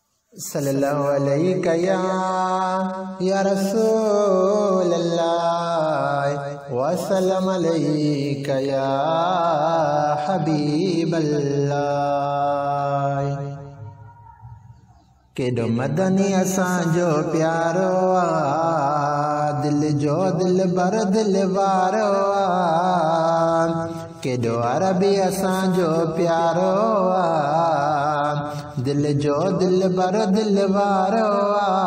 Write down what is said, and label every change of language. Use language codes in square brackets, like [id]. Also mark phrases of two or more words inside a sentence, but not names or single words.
[ar] صلى الله عليك يا رسول الله وسلم عليك يا حبيب الله. [sd] केडो मदनी असांजो प्यारो आ, दिल जो दिल बर दिल वारो आ। केडो अरबी असांजो प्यारो आ, दिल जो दिल बर दिल वारो आ।